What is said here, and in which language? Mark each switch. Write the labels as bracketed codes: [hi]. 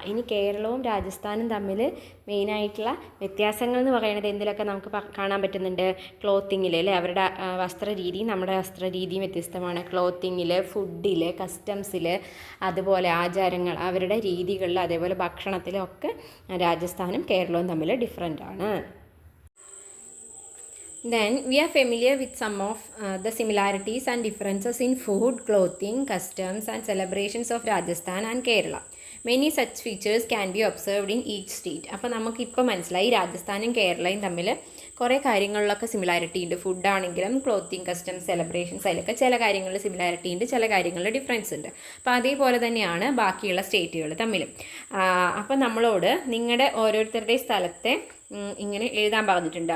[ml] ഇനി കേരളവും രാജസ്ഥാനും തമ്മിൽ മെയിനായിട്ടുള്ള വ്യത്യാസങ്ങൾ എന്ന് പറയുന്നത് എന്തിലൊക്കെ നമുക്ക് കാണാൻ പറ്റുന്നുണ്ട്? ക്ലോത്തിങ്ങിൽ അല്ലേ. അവരുടെ വസ്ത്രരീതി നമ്മുടെ വസ്ത്രരീതിയും വ്യത്യസ്തമാണ്. ക്ലോത്തിങ്ങിൽ, ഫുഡിൽ, കസ്റ്റംസിൽ, അതുപോലെ ആചാരങ്ങൾ, അവരുടെ രീതികളിൽ, അതേപോലെ ഭക്ഷണത്തിലൊക്കെ രാജസ്ഥാനും കേരളവും തമ്മിൽ ഡിഫറെൻ്റ് ആണ്. [en] Then we are familiar with some of the similarities and differences in food, clothing, customs and celebrations of Rajasthan and Kerala. Many such features can be observed in each state. [ml] അപ്പോൾ നമുക്കിപ്പോൾ മനസ്സിലായി രാജസ്ഥാനും കേരളയും തമ്മിൽ കുറേ കാര്യങ്ങളിലൊക്കെ similarity ഉണ്ട്. ഫുഡാണെങ്കിലും clothing, customs, celebrations, അതിലൊക്കെ ചില കാര്യങ്ങളിൽ സിമിലാരിറ്റി ഉണ്ട്, ചില കാര്യങ്ങളിൽ ഡിഫറൻസ് ഉണ്ട്. അപ്പോൾ അതേപോലെ തന്നെയാണ് ബാക്കിയുള്ള സ്റ്റേറ്റുകൾ തമ്മിലും. അപ്പോൾ നമ്മളോട് നിങ്ങളുടെ ഓരോരുത്തരുടെ സ്ഥലത്തെ ഇങ്ങനെ എഴുതാൻ പറഞ്ഞിട്ടുണ്ട്.